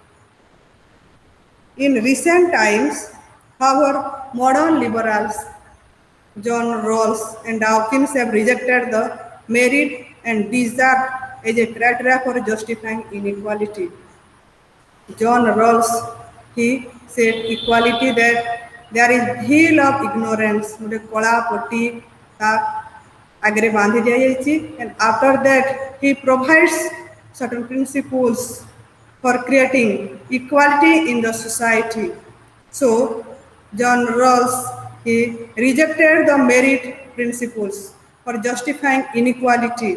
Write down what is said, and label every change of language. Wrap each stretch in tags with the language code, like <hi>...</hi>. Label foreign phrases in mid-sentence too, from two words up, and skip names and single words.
<en>In recent times, however, modern liberals, John Rawls and Dawkins have rejected the merit and desire as a criteria for justifying inequality. John Rawls, he said equality that there is hill of ignorance,</en> <or>ଗୋଟେ କଳା ପଟି ତା ଆଗରେ ବାନ୍ଧି ଦିଆଯାଇଛି,</or> <en>and after that he provides certain principles for creating equality in the society. So John Rawls, he rejected the merit principles for justifying inequality.</en>